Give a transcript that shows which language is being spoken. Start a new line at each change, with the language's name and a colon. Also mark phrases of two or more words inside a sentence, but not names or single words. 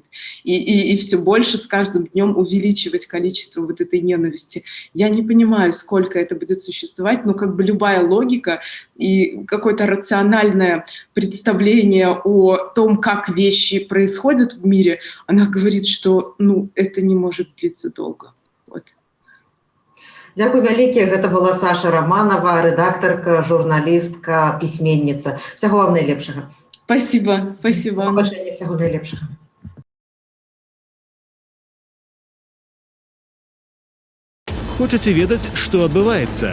Russian: И все больше с каждым днем увеличивать количество вот этой ненависти. Я не понимаю, сколько это будет существовать, но как бы любая логика и какое-то рациональное представление о том, как вещи происходят в мире, она говорит, что это не может длиться долго. Вот.
Belarusian: Дзякуй вялікі, гэта была Саша Романова, рэдактарка, журналістка, пісьменніца. Всяго вам найлепшага.
Russian: Спасибо.
Belarusian: Побачэння, всяго найлепшага. Хочаце ведаць, што адбываецца?